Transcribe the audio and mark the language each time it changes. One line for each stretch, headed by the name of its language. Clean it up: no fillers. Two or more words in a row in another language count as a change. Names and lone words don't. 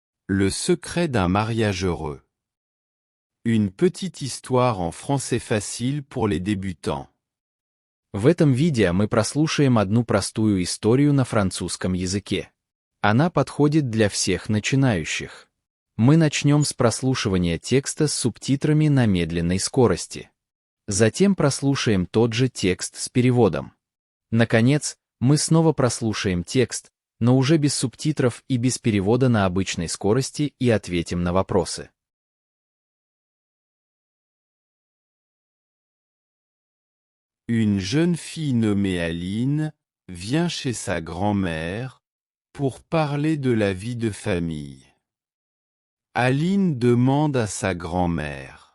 French: Le secret d'un mariage heureux. Une petite histoire en français facile pour les débutants.
Russian: В этом видео мы прослушаем одну простую историю на французском языке. Она подходит для всех начинающих. Мы начнем с прослушивания текста с субтитрами на медленной скорости. Затем прослушаем тот же текст с переводом. Наконец, мы снова прослушаем текст, но уже без субтитров и без перевода на обычной скорости и ответим на вопросы.
French: Une jeune fille nommée Aline vient chez sa grand-mère pour parler de la vie de famille. Aline demande à sa grand-mère.